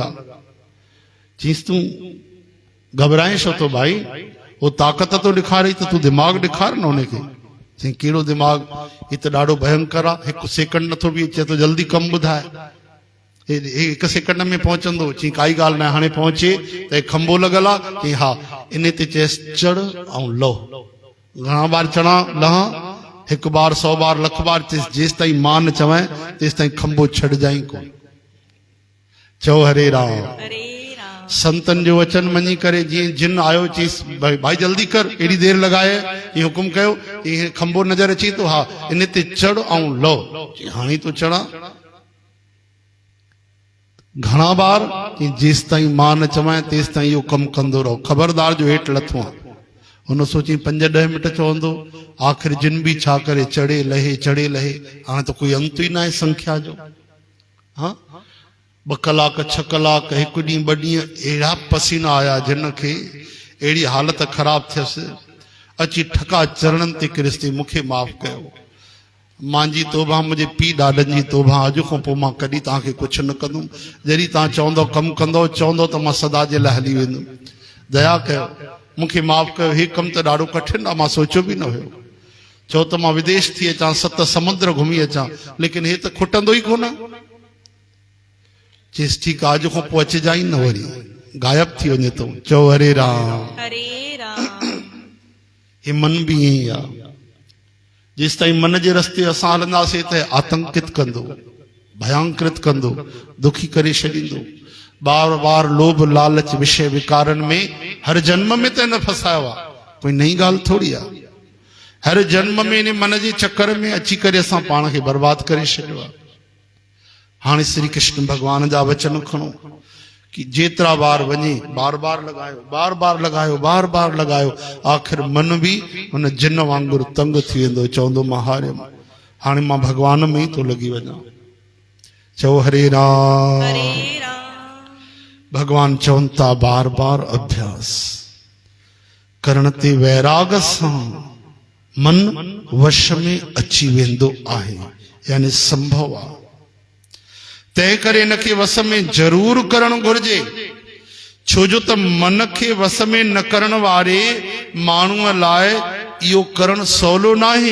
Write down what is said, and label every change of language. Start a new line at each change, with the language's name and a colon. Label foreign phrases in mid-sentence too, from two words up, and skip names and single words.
Sindhi: चईसि तूं घबराए छो थो भाई, वो ताक़त तो ॾेखारे त तूं दिमाग़ ॾेखार न उनखे। चई कहिड़ो दिमाग़, ही त ॾाढो भयंकर आहे, 1 सेकंड नथो बि अचे, तो जल्दी कमु ॿुधाए। 1 सेकंड में पहुचंदो। चई काई ॻाल्हि न आहे, हाणे पहुचे त हे खंबो लॻल आहे। चई हा। इन ते चएसि चढ़ ऐं लहो। घणा बार चढ़ा लहा, 1 बार, 100 बार, लख बार। चएसि जेसि ताईं मां न चवां तेसि ताईं खंबो छॾजांइ कोन। चओ हरे राम। हरे राम। संतन जो वचन मञी करे जीअं जिन आयो, चईसि भाई जल्दी कर, एड़ी देर लगाए। ये हुकुम कयो, ये खंबो नजर अची तो, हा इन ते चढ़ ऐं लहो। हाणे तो चढ़ा। घणा बार, जेसि ताईं मां न चवां तेसि ताईं इहो कमु कंदो रहो, ख़बरदार जो हेठि लथो आहे। हुन सोची 5-10 मिंट चवंदो। आख़िर जिन बि छा करे, चढ़े लहे, चढ़े लहे। हाणे त कोई अंत ई न आहे संख्या जो। हाँ 2 कलाक, 6 कलाक, 1 ॾींहुं, 2 ॾींहं, अहिड़ा पसीना आया जिन खे, अहिड़ी हालत ख़राब थियसि। अची ठका चरणनि ते किरिस्ती, मूंखे माफ़ कयो, मुंहिंजी तौबा, मुंहिंजे पीउ ॾाॾनि जी तौबा, अॼु खां पोइ मां कॾहिं तव्हांखे कुझु न कंदुमि। जॾहिं तव्हां चवंदो कमु कंदो, चवंदो त मां सदा जे लाइ हली वेंदुमि। दया कयो, मूंखे माफ़ कयो। हे कमु त ॾाढो कठिन आहे, मां सोचियो बि न हुयो। चओ त मां विदेश थी अचां, 7 समुंद्र घुमी अचां, लेकिन हे त खुटंदो ई कोन। चईसि ठीकु आहे, अॼु खां पोइ अचिजांइ न, वरी गायब थी वञे थो। चओ हरे राम। हरे राम। हे मन बि ईअं ई आहे। जेसि ताईं मन जे रस्ते असां हलंदासीं त आतंकित कंदो, भयांकृत कंदो, दुखी करे छॾींदो। बार बार लोभ लालच विषय विकारनि में हर जन्म में त न फसायो आहे, कोई नई ॻाल्हि थोड़ी आहे। हर जन्म में इन मन जे चक्कर में अची करे असां पाण खे बर्बाद करे छॾियो आहे। हाणे श्री कृष्ण भगवान जा वचन खणो कि जेतिरा बार वञे, बार बार लॻायो, बार बार लॻायो, बार बार लॻायो। आख़िर मन बि हुन जिन वांगुरु तंग थी वेंदो, चवंदो मां हारियमि, हाणे मां भगवान में ई थो लॻी वञा। चओ हरे राम। हरे राम। भगवान चवनि था बार बार अभ्यास करण ते वैराग सां मन वश में अची वेंदो आहे, यानी संभव आहे। तंहिं करे इन खे वस में जरूर करणु घुर्जे, छो जो त मन खे वस में न करण वारे माण्हूअ लाइ इहो करणु सवलो न आहे।